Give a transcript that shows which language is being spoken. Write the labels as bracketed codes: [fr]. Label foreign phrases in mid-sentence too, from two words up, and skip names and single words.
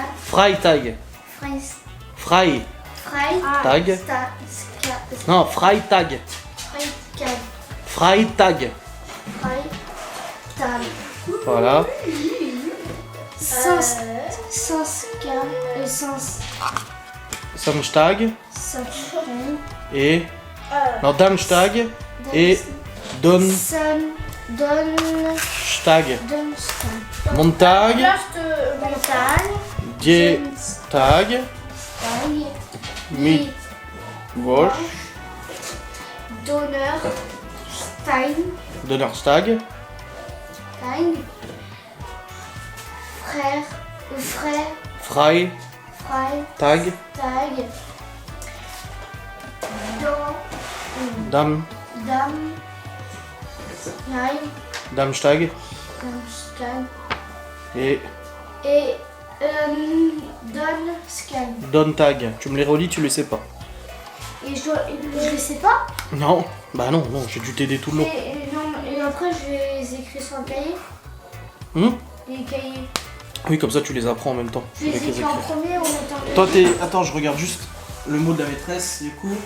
[de] Freitag. Frei. Tag. Non, Freitag. Freitag. Voilà. Samstag. [fr] Et. Non, Damstag. Et. [de] Donstag. Montag. Dietag. Midvosh. Donnerstag. Freitag. Damstag. Et. Dontag. [fr] Tu me les relis, tu les sais pas. Et je les sais pas. Non. Bah non, j'ai dû t'aider tout le long. Et après, je les écris sur un cahier. Les cahiers. Oui, comme ça tu les apprends en même temps. Je les avec les écris en écrits. premier ou en temps. Toi, Attends, je regarde juste. le mot de la maîtresse, du coup.